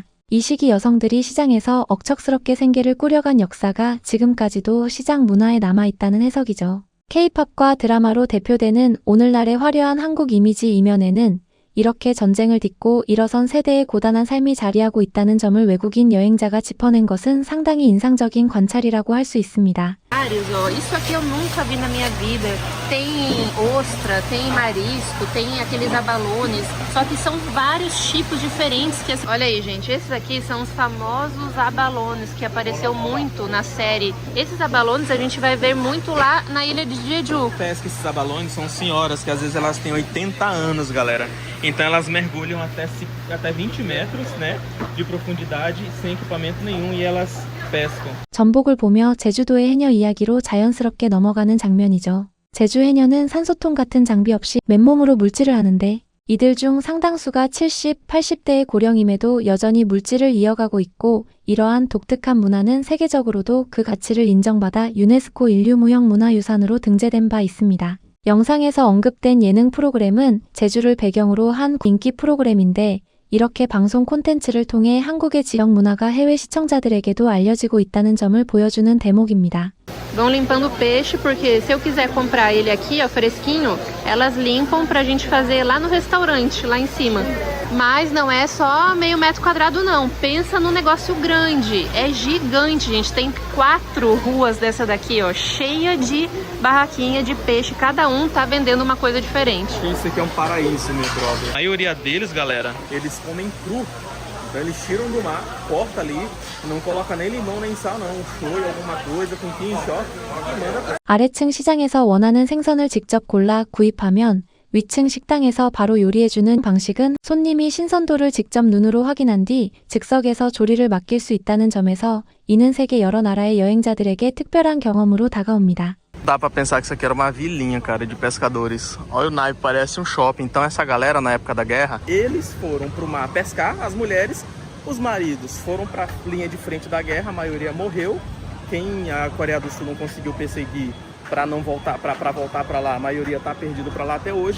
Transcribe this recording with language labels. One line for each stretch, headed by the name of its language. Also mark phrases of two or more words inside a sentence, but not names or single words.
Korean: 이 시기 여성들이 시장에서 억척스럽게 생계를 꾸려간 역사가 지금까지도 시장 문화에 남아있다는 해석이죠. K-팝과 드라마로 대표되는 오늘날의 화려한 한국 이미지 이면에는 이렇게 전쟁을 딛고 일어선 세대의 고단한 삶이 자리하고 있다는 점을 외국인 여행자가 짚어낸 것은 상당히 인상적인 관찰이라고 할 수 있습니다.
Portuguese: Isso aqui eu nunca vi na minha vida. Tem ostra, tem marisco, tem aqueles abalones. Só que são vários tipos diferentes. Olha aí, gente, esses aqui são os famosos abalones que apareceu muito na série. Esses abalones a gente vai ver muito lá na ilha de Jeju. Pesca esses abalones são senhoras que às vezes elas têm 80 anos, galera. Então elas mergulham até 20 metros, né, de profundidade sem equipamento nenhum e elas pescam.
Korean: 전복을 보며 제주도의 해녀 이야기로 자연스럽게 넘어가는 장면이죠. 제주 해녀는 산소통 같은 장비 없이 맨몸으로 물질을 하는데 이들 중 상당수가 70, 80대의 고령임에도 여전히 물질을 이어가고 있고 이러한 독특한 문화는 세계적으로도 그 가치를 인정받아 유네스코 인류무형문화유산으로 등재된 바 있습니다. 영상에서 언급된 예능 프로그램은 제주를 배경으로 한 인기 프로그램인데 이렇게 방송 콘텐츠를 통해 한국의 지역 문화가 해외 시청자들에게도 알려지고 있다는 점을 보여주는 대목입니다.
Portuguese: Vão limpando o peixe, porque se eu quiser comprar ele aqui, ó, fresquinho, elas limpam pra gente fazer lá no restaurante, lá em cima. Mas não é só meio metro quadrado, não. Pensa num negócio grande. É gigante, gente. Tem 4 ruas dessa daqui, ó, cheia de barraquinha de peixe. Cada um tá vendendo uma coisa diferente. Isso aqui é um paraíso, meu brother. A maioria deles, galera, eles comem cru. Então eles tiram do mar, corta ali, não coloca nem limão nem sal não, shoyu, alguma coisa com quincho, ó, e manda pra...
Korean: 아래층 시장에서 원하는 생선을 직접 골라 구입하면 위층 식당에서 바로 요리해주는 방식은 손님이 신선도를 직접 눈으로 확인한 뒤 즉석에서 조리를 맡길 수 있다는 점에서 이는 세계 여러 나라의 여행자들에게 특별한 경험으로 다가옵니다.
Portuguese: Dá pra pensar que isso aqui era uma vilinha, cara, de pescadores. Olha o naipe, parece um shopping. Então essa galera, na época da guerra, eles foram pro mar pescar, as mulheres, os maridos foram pra linha de frente da guerra, a maioria morreu. Quem a Coreia do Sul não conseguiu perseguir para não voltar, para voltar para lá, a maioria tá perdido para lá até hoje.